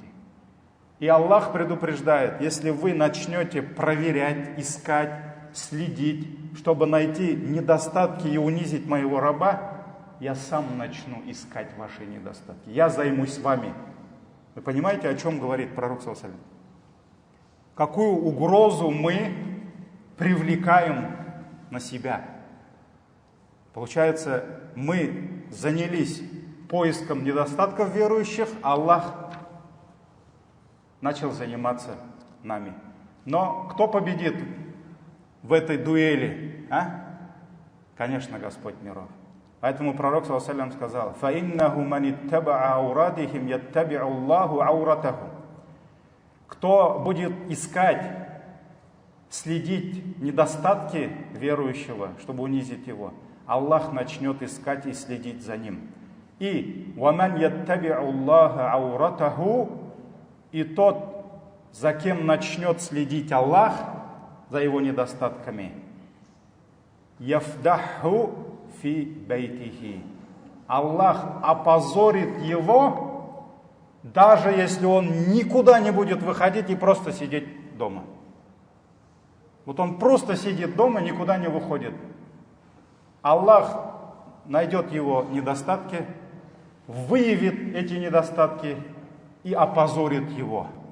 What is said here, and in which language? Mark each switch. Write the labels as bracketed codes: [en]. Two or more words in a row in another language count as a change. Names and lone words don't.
[ru] И Аллах предупреждает, если вы начнете проверять, искать, следить, чтобы найти недостатки и унизить моего раба, я сам начну искать ваши недостатки. Я займусь вами. Вы понимаете, о чем говорит пророк [ar] صلى الله عليه وسلم? [ru] Какую угрозу мы привлекаем на себя? Получается, мы занялись поиском недостатков верующих, Аллах начал заниматься нами. Но кто победит в этой дуэли? Конечно, Господь миров. Поэтому пророк [ar] صلى الله عليه وسلم [ru] сказал: [ar] فَإِنَّهُ مَنِ اتَّبَعَ عَوْرَاتِهِمْ يَتَّبِعُ اللَّهُ عَوْرَتَهُ. [ru] Кто будет искать, следить недостатки верующего, чтобы унизить его, Аллах начнет искать и следить за ним. [ar] И وَمَنْ يَتَّبِعُ اللَّهَ عَوْرَتَهُ, [ru] и тот, за кем начнет следить Аллах, за его недостатками, [ar] يَفْدَحُ في بيته. [ru] Аллах опозорит его, даже если он никуда не будет выходить и просто сидеть дома. Вот он просто сидит дома, никуда не выходит. Аллах найдет его недостатки, выявит эти недостатки и опозорит его.